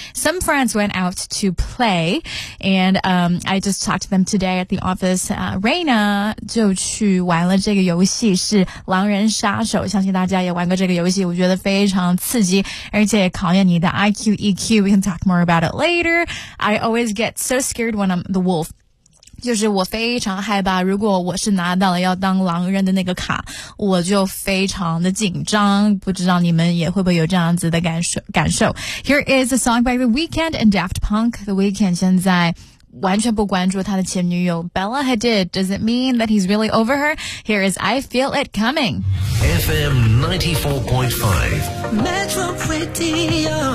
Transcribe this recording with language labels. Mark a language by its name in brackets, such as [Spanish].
[English] Some friends went out to play and I just talked to them today at the office. [Chinese] Raina 就去玩了这个游戏，是狼人杀手，相信大家也玩过这个游戏，我觉得非常刺激，而且考验你的 IQ EQ. [English] We can talk more about it later. I always get so scared when I'm the wolf. [Chinese] 就是我非常害怕，如果我是拿到了要当狼人的那个卡，我就非常的紧张，不知道你们也会不会有这样子的感受。 [English] Here is a song by The Weeknd and Daft Punk. The Weeknd [Chinese] 现在完全不关注他的前女友 [English] Bella Hadid. Does it mean that he's really over her? Here is I Feel It Coming. FM 94.5 Metro Radio